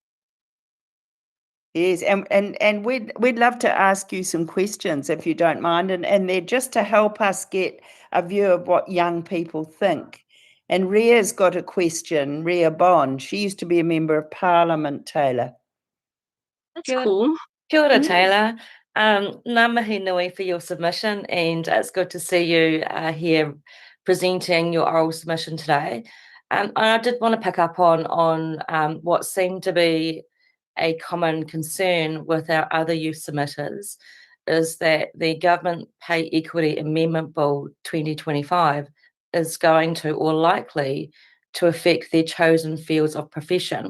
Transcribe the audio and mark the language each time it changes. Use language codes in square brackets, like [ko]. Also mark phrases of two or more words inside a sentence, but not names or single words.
[en] Yes, and we'd love to ask you some questions if you don't mind, and they're just to help us get a view of what young people think. And Ria's got a question, Ria Bond. She used to be a member of Parliament, Taylor. That's cool. [mi] Kia ora, Taylor. Ngā mihi nui [en] for your submission, and it's good to see you here presenting your oral submission today. And I did want to pick up on what seemed to be a common concern with our other youth submitters, is that the Government Pay Equity Amendment Bill 2025 is going to, or likely to, affect their chosen fields of profession.